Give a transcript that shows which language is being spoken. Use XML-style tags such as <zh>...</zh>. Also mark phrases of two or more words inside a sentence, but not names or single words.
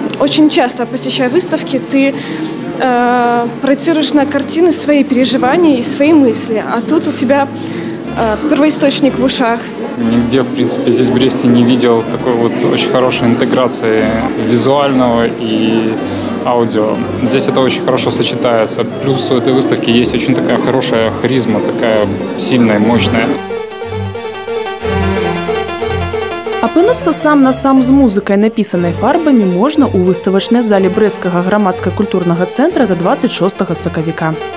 <ru>Очень часто, посещая выставки, ты проецируешь на картины свои переживания и свои мысли, а тут у тебя первоисточник в ушах. Нигде, в принципе, здесь в Бресте не видел такой вот очень хорошей интеграции визуального и аудио. Здесь это очень хорошо сочетается. Плюс у этой выставки есть очень такая хорошая харизма, такая сильная, мощная.</ru> <be>Апынуцца сам на сам з музыкай, напісанай фарбамі, можна ў выставачнай зале Брэсцкага грамадска-культурнага цэнтра да 26 сакавіка.</be>